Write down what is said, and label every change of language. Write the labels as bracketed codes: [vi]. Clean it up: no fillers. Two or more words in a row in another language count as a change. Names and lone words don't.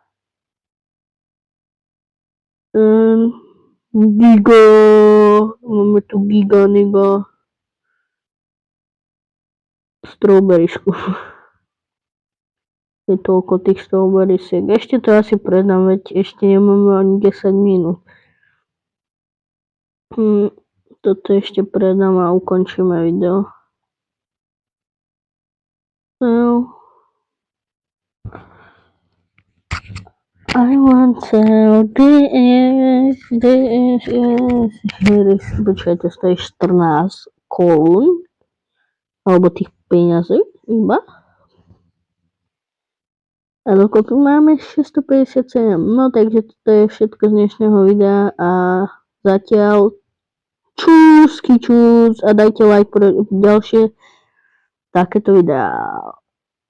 [sk] Giga, máme tu giga strawberryšku. Je toľko tých strawberrysiek. Ešte to asi predám, veď ešte nemáme ani 10 minút. Toto ešte predám a ukončíme video. [en] I want to this, [sk] počkajte, stojí 14 korún, alebo tých peňazí iba. A dokopy máme 657, no takže toto je všetko z dnešného videa a zatiaľ čus a dajte like pre ďalšie takéto videá.